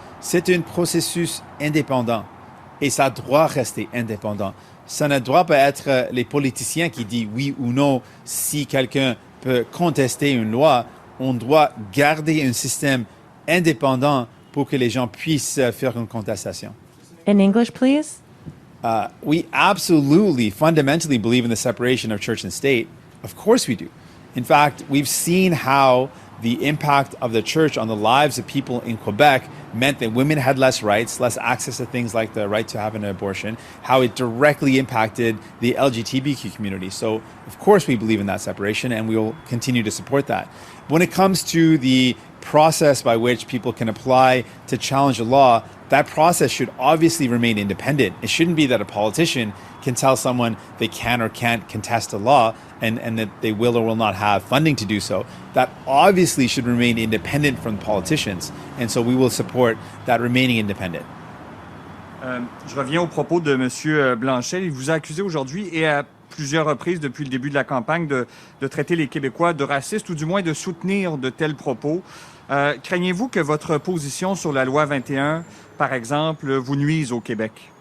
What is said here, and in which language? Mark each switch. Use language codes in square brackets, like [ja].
[fr] c'est un processus indépendant et ça doit rester indépendant. Ça ne doit pas être les politiciens qui disent oui ou non si quelqu'un peut contester une loi. On doit garder un système indépendant pour que les gens puissent faire une contestation. [en] In English, please. We absolutely, fundamentally believe in the separation of church and state. Of course we do. In fact, we've seen how the impact of the church on the lives of people in Quebec meant that women had less rights, less access to things like the right to have an abortion, how it directly impacted the LGBTQ community. So, of course, we believe in that separation and we will continue to support that. When it comes to the process by which people can apply to challenge a law, that process should obviously remain independent. It shouldn't be that a politician can tell someone they can or can't contest a law and that they will or will not have funding to do so. That obviously should remain independent from politicians. And so we will support that remaining independent. [fr] Je reviens au propos de M. Blanchet. Il vous a accusé aujourd'hui et à plusieurs reprises depuis le début de la campagne de traiter les Québécois de racistes ou du moins de soutenir de tels propos. Craignez-vous que votre position sur la loi 21, par exemple, vous nuise au Québec?